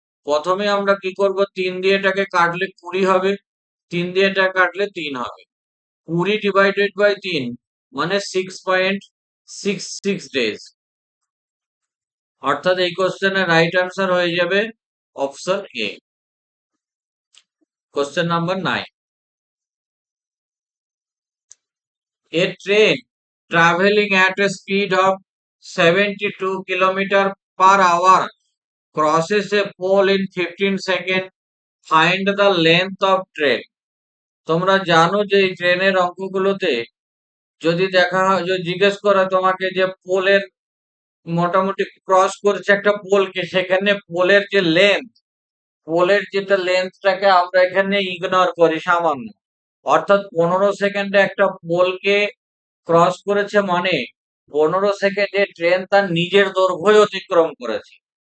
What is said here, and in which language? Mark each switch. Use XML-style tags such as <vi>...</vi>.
<bn>প্রথমে আমরা কি করব? 3 দিয়ে এটাকে কাটলে 20 হবে, 3 দিয়ে এটা কাটলে 3 হবে। 20/3 মানে 6.66 ডেজ। অর্থাৎ এই কোশ্চেনের রাইট আনসার হয়ে যাবে option A.</bn> <en>Question number 9, a train traveling at a speed of 72 kilometer per hour crosses a pole in 15 seconds. Find the length of train.</en> <bn>তোমরা জানো যে এই ট্রেনের অঙ্কগুলোতে যদি দেখা হয়, যদি জিজ্ঞেস করা তোমাকে যে পোলের মোটামুটি ক্রস করছে একটা পোলকে, সেখানে পোলের যে লেন্থ, পোলের যেটা লেন্থটাকে আমরা এখানে ইগনোর করি সামান্য, অর্থাৎ 15 সেকেন্ডে একটা পোলকে ক্রস করেছে, মানে 15 সেকেন্ডে ট্রেন তার নিজের দৈর্ঘ্য অতিক্রম করেছে।</bn>